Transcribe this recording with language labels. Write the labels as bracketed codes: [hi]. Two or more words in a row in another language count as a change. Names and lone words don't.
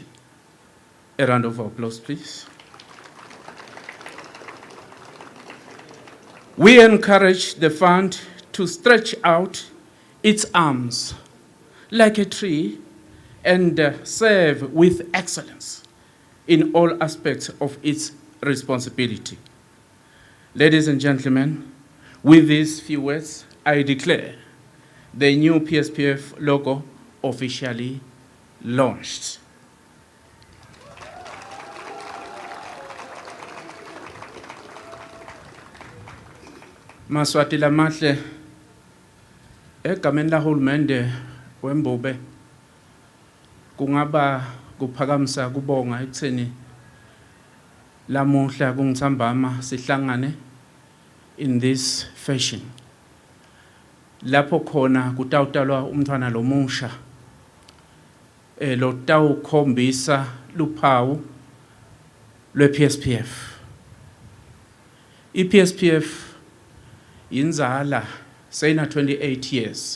[en] A round of applause, please. We encourage the fund to stretch out its arms like a tree and serve with excellence in all aspects of its responsibility. Ladies and gentlemen, with these few words, I declare the new PSPF logo officially launched. [ss] Maswati lamahle egameni lahulumende wembube kungaba kuphakamisa kubonga ekutheni lamuhla kungithambama sihlangane [en] in this fashion [ss] lapho khona kutawutalwa umntwana lomusha lo tawukhombisa luphawu lwe-PSPF. I-PSPF inzala sayina 28 years.